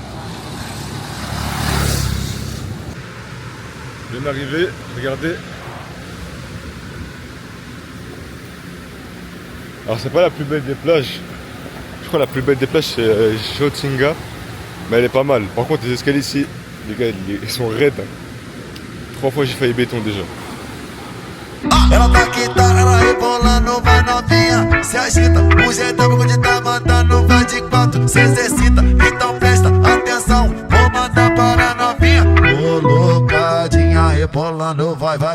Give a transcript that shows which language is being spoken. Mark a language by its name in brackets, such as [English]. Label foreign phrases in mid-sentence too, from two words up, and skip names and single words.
[French] Je viens d'arriver, regardez. Alors c'est pas la plus belle des plages. Je crois que la plus belle des plages c'est Jotinga. Mais elle est pas mal. Par contre les escaliers ici, les gars ils sont raides. 3 fois j'ai failli béton déjà. [Portuguese] Ela tá quitada, ela rebolando, vai novinha, se agita. O jeitão de tá mandando, vai de 4, se exercita. Então presta atenção, vou mandar para novinha. Colocadinha, rebolando, vai, vai.